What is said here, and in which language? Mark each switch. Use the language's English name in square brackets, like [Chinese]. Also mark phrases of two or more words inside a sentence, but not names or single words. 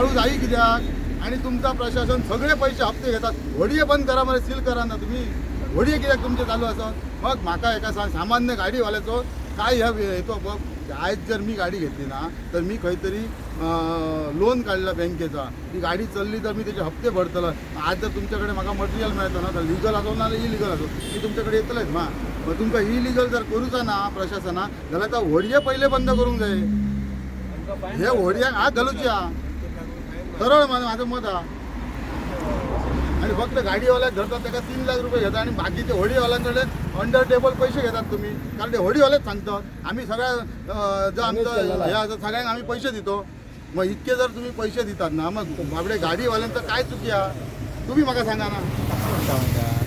[Konkani] वाळू जाई कित्याक [Marathi] आणि तुमचा प्रशासन सगळे पैसे हप्ते घेतात व्हडये बंद करा मला सील करा ना तुम्ही [Konkani] व्हडये कित्याक तुमचे चालू [Marathi] असत [Konkani] मग म्हाका एका सामान्य गाडीवाल्याचो काय येतो [Marathi] बघ आज जर मी गाडी घेतली ना तर मी खंयतरी लोन काढला बँकेचा ती गाडी चलली तर मी त्याचे हप्ते भरतलो आज जर तुमच्याकडे [Konkani] म्हाका मटेरियल मेळटा [Marathi] ना तर लिगल असो ना इलिगल असो मी तुमच्याकडे येतलेच मग [Konkani] तुमका इलिगल जर करूचा ना प्रशासना जाल्यार तो व्हडये पहिले बंद करूंक जाय हे व्हडयांक हात घालूचे [Marathi] हा सरळ माझं मत हा आणि फक्त गाडीवाल्याक धरतात त्याला 3 लाख रुपये घेतात आणि बाकीचे होडीवाल्यांकडे [English] under table [Marathi] पैसे घेतात तुम्ही कारण ते होडीवालेच सांगतात आम्ही सगळ्या जर आमचं हे असं सगळ्यांक आम्ही पैसे देतो मग इतके जर तुम्ही पैसे देतात ना मग बाबडे गाडीवाल्यांचं काय चुकी आहे तुम्ही मला सांगा ना